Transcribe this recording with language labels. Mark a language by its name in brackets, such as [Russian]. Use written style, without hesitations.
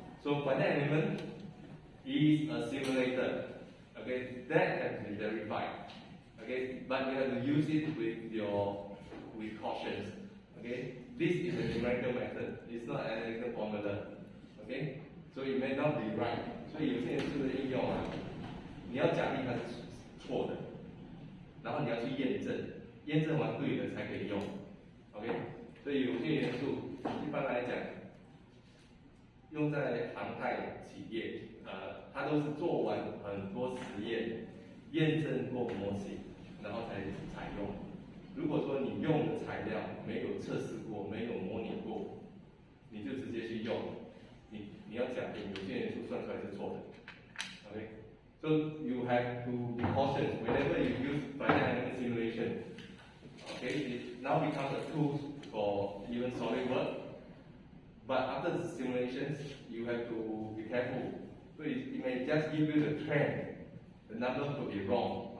[English] So finite element is a simulator. Okay, that has been verified. Okay, but you have to use it with cautions. Okay, this is a numerical method. It's not an analytical formula. Okay, so it may not be right. [Chinese] 所以有些人做的应用啊，你要假定它是错的，然后你要去验证，验证完对了才可以用。 OK， 所以有些元素一般来讲，用在航太企业，它都是做完很多实验，验证过模型，然后才采用。如果说你用的材料没有测试过，没有模拟过，你就直接去用，你要假定有些元素算出来是错的。 [English] Okay, so you have to be cautious whenever you use finite element simulation. Okay, it now becomes a tool for even solid work. But after the simulations, you have to be careful. So it may just give you the trend. The number could be wrong.